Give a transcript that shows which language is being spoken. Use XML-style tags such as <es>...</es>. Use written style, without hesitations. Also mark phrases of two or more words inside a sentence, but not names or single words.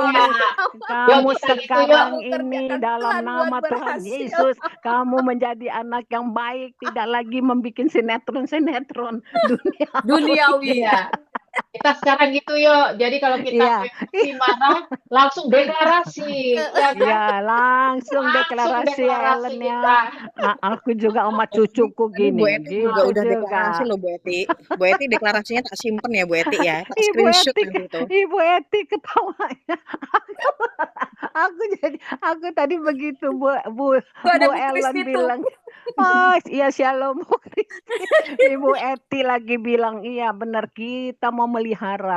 <id>kamu sekarang ini dalam nama Tuhan Yesus, kamu menjadi anak yang baik, tidak lagi membuat sinetron duniawi. Ya. Kita sekarang gitu yuk. Jadi kalau kita marah langsung deklarasi. Ya, langsung deklarasi Ellen ya. Aku juga sama cucuku gini. Bu Eti juga udah deklarasi loh Bu Eti. Bu Eti deklarasinya</id> <jv>tak simpen</jv> <id>ya Bu Eti ya. Tak screenshot nanti itu. Ibu Eti ketawanya. Aku tadi begitu Bu Ellen bilang. Oh iya shalom Bu Kristi. Ibu Eti lagi bilang iya benar kita mau melihara.</id>